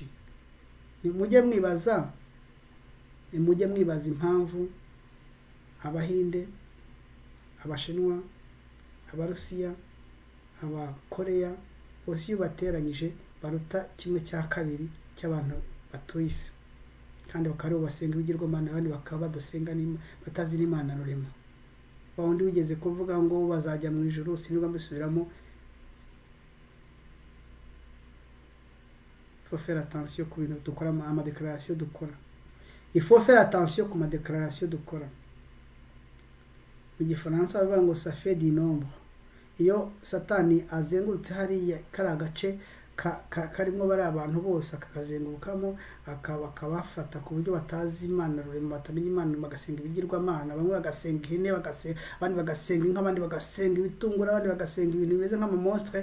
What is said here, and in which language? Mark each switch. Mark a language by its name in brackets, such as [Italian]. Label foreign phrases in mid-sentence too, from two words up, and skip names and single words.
[Kinyarwanda] Mujye mwibaza impamvu Abahinde, Abashinwa, Abarusiya, Abakoreya bose iyo bateranyije baruta 1/2 cy'abantu batuye isi, kandi bakaba basenga ibigirwamana abandi bakaba badasenga batazi n'Imana rurema. Bawundi wigeze kuvuga ngo bazajya mu ijuru, sinubwo mbisubiramo. [French] Il faut faire attention [Kinyarwanda] ku bintu dukora ama déclaration dukora. [French] Il faut faire attention [Kinyarwanda] ku ma déclaration dukora. Mu Gifaransa bavuga ngo [French] ça fait du nombre. [Kinyarwanda] Iyo Satani azengurutse hariya kari agace karimo bari abantu bose akakazengurukamo akabafata ku buryo batazi Imana rurema, batamenya Imana, bagasenga ibigirwamana, bamwe bagasenga ihene, abandi bagasenga inka, abandi bagasenga ibitungura, abandi bagasenga ibintu bimeze nk'ama monstre.